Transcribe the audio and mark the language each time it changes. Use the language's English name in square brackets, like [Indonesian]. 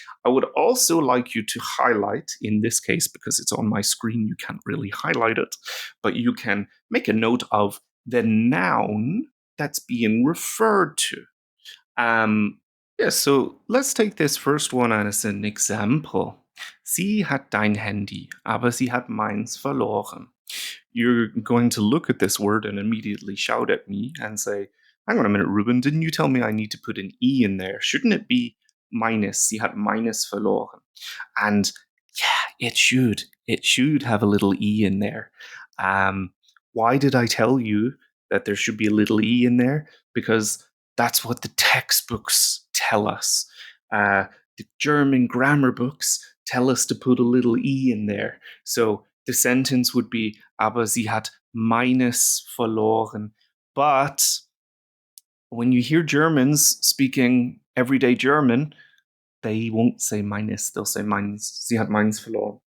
[English] I would also like you to highlight, in this case, because it's on my screen, you can't really highlight it, but you can make a note of the noun that's being referred to. So let's take this first one as an example. [German] Sie hat dein Handy, aber sie hat meins verloren. [English] You're going to look at this word and immediately shout at me and say, hang on a minute, Ruben, didn't you tell me I need to put an E in there? Shouldn't it be minus? [German] Sie hat meines verloren. [English] And yeah, it should. It should have a little E in there. Why did I tell you that there should be a little E in there? Because that's what the textbooks tell us. The German grammar books tell us to put a little E in there. So the sentence would be, [German] aber sie hat meines verloren. [English] But when you hear Germans speaking everyday German, they won't say meines, they'll say meins. [German] Sie hat meins verloren.